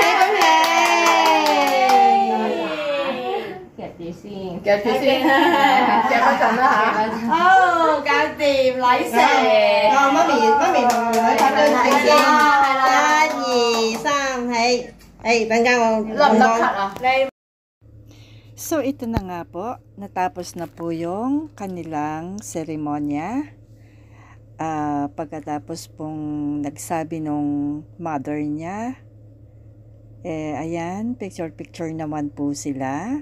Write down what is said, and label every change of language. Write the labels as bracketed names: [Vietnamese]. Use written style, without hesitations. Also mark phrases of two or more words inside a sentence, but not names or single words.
[Cantonese] 夾住先，夾一陣啦嚇。好，搞掂禮成。媽咪同女拍對睇先。1、2、3，起。等間我甩唔甩咳啊？你 [Filipino] So, ito na nga po. Natapos na po yung kanilang seremonya. Pagkatapos pong nagsabi nung mother niya, ayan, picture-picture naman po sila.